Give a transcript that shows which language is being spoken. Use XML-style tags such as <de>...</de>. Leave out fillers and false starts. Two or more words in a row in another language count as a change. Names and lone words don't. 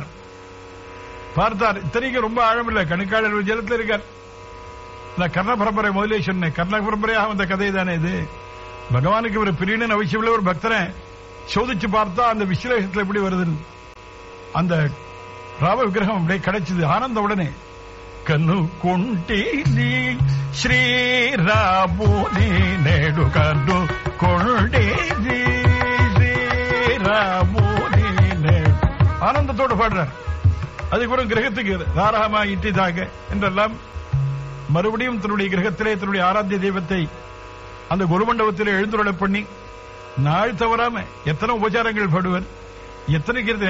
<ta>பார்த்தார், இத்தனைக்கு ரொம்ப ஆழமில்லை, கணுக்காளர் ஜலத்தில் இருக்கார். நான் கர்ண பரம்பரை முதலே சொன்னேன். கர்ண பரம்பரையாக வந்த கதை தானே இது. பகவானுக்கு ஒரு பிரியன்னு அவசியம் உள்ள ஒரு பக்தனை சோதிச்சு பார்த்தா அந்த விஸ்லேஷத்துல எப்படி வருதுன்னு அந்த ராம விக்கிரகம் அப்படியே கிடைச்சது. ஆனந்த உடனே</ta> <te>కనుకుంటిని శ్రీరాముని నేడు కనుకొంటిని శ్రీరాముని నేడు</te> <ta>ஆனந்தத்தோடு பாடுறார். அதுக்கப்புறம் கிரகத்துக்கு தாராமா இட்டிதாக என்றெல்லாம் மறுபடியும் தன்னுடைய கிரகத்திலே தன்னுடைய ஆராத்திய தெய்வத்தை அந்த குருமண்டபத்திலே எழுந்துருள பண்ணி நாள் தவறாம எத்தனை உபச்சாரங்கள் பாடுவர், எத்தனை கீர்த்தனை.</ta>